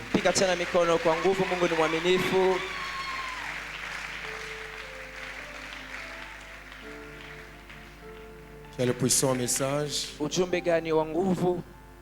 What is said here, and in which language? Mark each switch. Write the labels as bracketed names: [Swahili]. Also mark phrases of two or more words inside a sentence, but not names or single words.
[Swahili] Piga tena mikono kwa nguvu. Mungu ni mwaminifu. [French] Quel puissant message. [Swahili] Ujumbe gani wa nguvu!